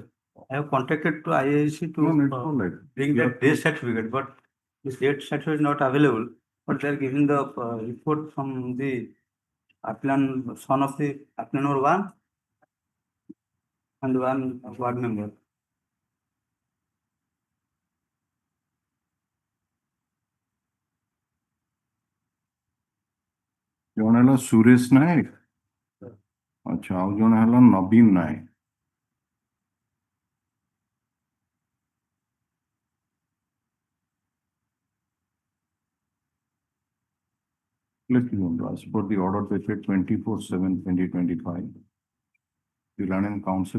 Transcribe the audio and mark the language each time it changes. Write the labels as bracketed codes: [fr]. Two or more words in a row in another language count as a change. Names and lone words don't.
[en] I have contacted to IAC to bring the death certificate, but this death certificate is not available. But they are giving the report from the appellant, son of the appellant number 1 and one ward member. [or] ଜଣେ ହେଲା ସୁରେଶ ନାୟକ, ଆଚ୍ଛା ଆଉ ଜଣେ ହେଲା ନବୀନ ନାୟକ। [en] As per the order dated 24/7/2025, the Reliance Council